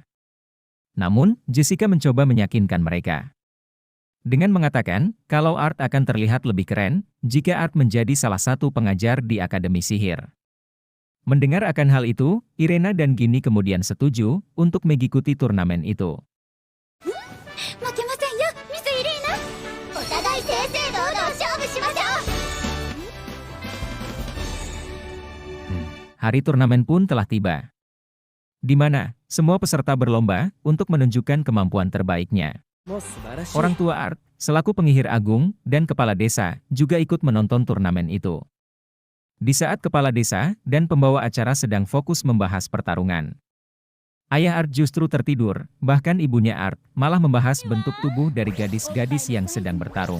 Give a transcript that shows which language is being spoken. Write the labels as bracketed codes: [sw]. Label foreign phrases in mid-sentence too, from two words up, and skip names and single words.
[id] Namun, Jessica mencoba meyakinkan mereka dengan mengatakan kalau Art akan terlihat lebih keren jika Art menjadi salah satu pengajar di Akademi Sihir. Mendengar akan hal itu, Irena dan Ginny kemudian setuju untuk mengikuti turnamen itu. [ja] 負けませんよミスイリーナお互い正々堂々勝負しましょう [id] Hari turnamen pun telah tiba, di mana semua peserta berlomba untuk menunjukkan kemampuan terbaiknya. [ja] もう素晴らしい [id] Orang tua Art, selaku penyihir agung, dan kepala desa, juga ikut menonton turnamen itu. Di saat kepala desa dan pembawa acara sedang fokus membahas pertarungan, ayah Art justru tertidur, bahkan ibunya Art malah membahas bentuk tubuh dari gadis-gadis yang sedang bertarung.